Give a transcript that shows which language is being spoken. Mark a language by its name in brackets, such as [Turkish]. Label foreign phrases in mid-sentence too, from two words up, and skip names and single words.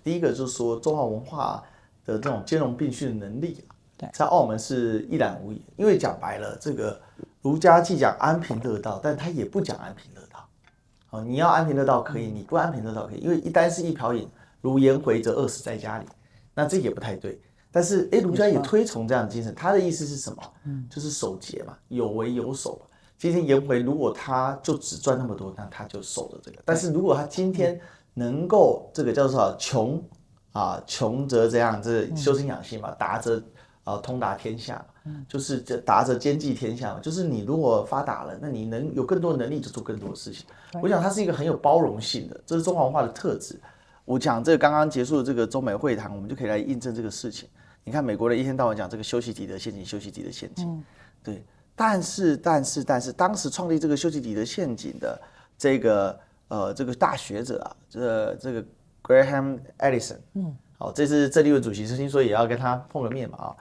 [Chinese] 第一個就是說中華文化的這種兼容並蓄的能力在澳門是一覽無遺，因為講白了，這個儒家既講安貧樂道，但他也不講安貧樂道。你要安貧樂道可以，你不安貧樂道可以，因為一簞食一瓢飲，如顏回則餓死在家裡，那這也不太對。但是儒家也推崇這樣的精神，他的意思是什麼？就是守節嘛，有為有守。今天顏回如果他就只賺那麼多，那他就守了這個。但是如果他今天能夠這個叫做窮則這樣，這修身養性嘛，達則通達天下，就是達則兼濟天下嘛，就是你如果發達了，那你能有更多的能力，就做更多的事情。我想它是一個很有包容性的，這是中華文化的特質。我講這個剛剛結束的這個中美會談，我們就可以來印證這個事情。你看美國人一天到晚講這個修昔底德陷阱，修昔底德陷阱，對。但是，當時創立這個修昔底德陷阱的這個大學者啊，這個 Graham Allison，好，這次鄭麗文主席聽說也要跟他碰個面嘛啊。